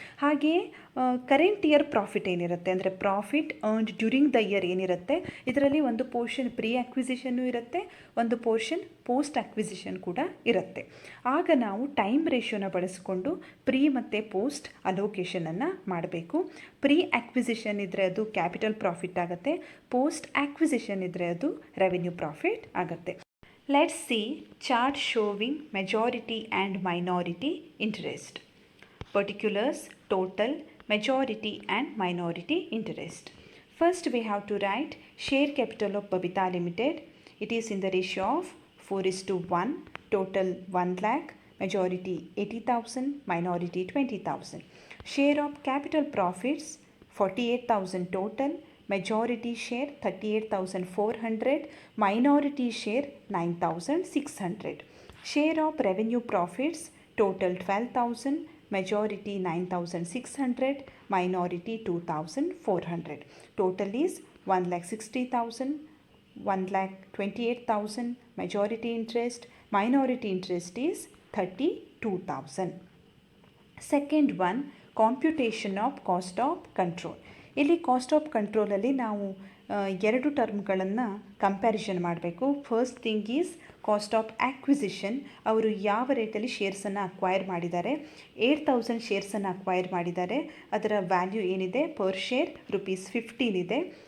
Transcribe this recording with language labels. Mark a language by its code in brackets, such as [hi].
[kn] ಹಾಗೆಯೇ [en] current year profit [kn] ಏನಿರುತ್ತೆ ಅಂದರೆ [en] profit earned during the year [kn] ಏನಿರುತ್ತೆ, ಇದರಲ್ಲಿ ಒಂದು ಪೋರ್ಷನ್ ಪ್ರೀ ಅಕ್ವಿಸಿಷನ್ನು ಇರುತ್ತೆ, ಒಂದು ಪೋರ್ಷನ್ ಪೋಸ್ಟ್ ಅಕ್ವಿಸಿಷನ್ ಕೂಡ ಇರುತ್ತೆ. ಆಗ ನಾವು ಟೈಮ್ ರೇಷಿಯೋನ ಬಳಸಿಕೊಂಡು ಪ್ರೀ ಮತ್ತು ಪೋಸ್ಟ್ ಅಲೋಕೇಶನನ್ನು ಮಾಡಬೇಕು. ಪ್ರೀ ಅಕ್ವಿಸಿಷನ್ ಇದ್ದರೆ ಅದು ಕ್ಯಾಪಿಟಲ್ ಪ್ರಾಫಿಟ್ ಆಗುತ್ತೆ, ಪೋಸ್ಟ್ ಅಕ್ವಿಸಿಷನ್ ಇದ್ದರೆ ಅದು ರೆವೆನ್ಯೂ ಪ್ರಾಫಿಟ್ ಆಗುತ್ತೆ. [en] Let's see chart showing majority and minority interest. Particulars, total, majority and minority interest. First we have to write share capital of Babita Limited. It is in the ratio of 4:1. Total 1 lakh, majority 80,000, minority 20,000. Share of capital profits 48,000 total. Majority share 38,400, minority share 9,600. Share of revenue profits total 12,000, majority 9,600, minority 2,400. Total is 1,60,000, 1,28,000, majority interest, minority interest is 32,000. Second one, computation of cost of control. [kn] ಇಲ್ಲಿ cost of ಕಂಟ್ರೋಲಲ್ಲಿ ನಾವು ಎರಡು ಟರ್ಮ್ಗಳನ್ನು comparison ಮಾಡಬೇಕು. [en] First thing is cost of acquisition. [kn] ಅವರು ಯಾವ ರೇಟಲ್ಲಿ ಶೇರ್ಸನ್ನು acquire ಮಾಡಿದ್ದಾರೆ, 8000 ಶೇರ್ಸನ್ನು acquire ಮಾಡಿದ್ದಾರೆ. ಅದರ ವ್ಯಾಲ್ಯೂ ಏನಿದೆ ಪರ್ ಶೇರ್ ₹15 ಇದೆ.